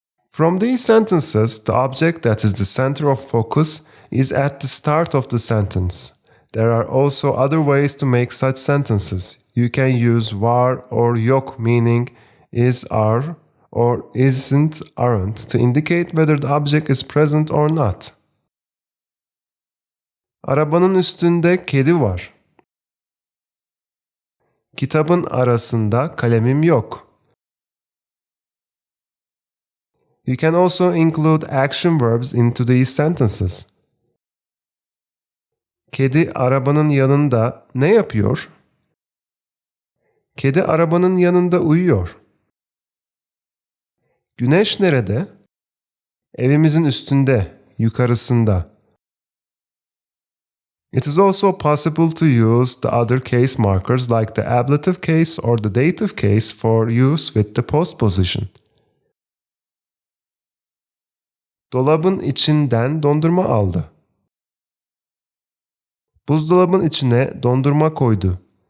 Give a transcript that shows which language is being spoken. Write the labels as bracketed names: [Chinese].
[English] From these sentences, the object that is the center of focus is at the start of the sentence. There are also other ways to make such sentences. You can use var or yok, meaning is, are, or isn't, aren't, to indicate whether the object is present or not. [Turkish] Arabanın üstünde kedi var. Kitabın arasında kalemim yok. [English] You can also include action verbs into these sentences. [Turkish] Kedi arabanın yanında ne yapıyor? Kedi arabanın yanında uyuyor. Güneş nerede? Evimizin üstünde, yukarısında. [English] It is also possible to use the other case markers like the ablative case or the dative case for use with the postposition. [Turkish] Dolabın içinden dondurma aldı. Buzdolabın içine dondurma koydu.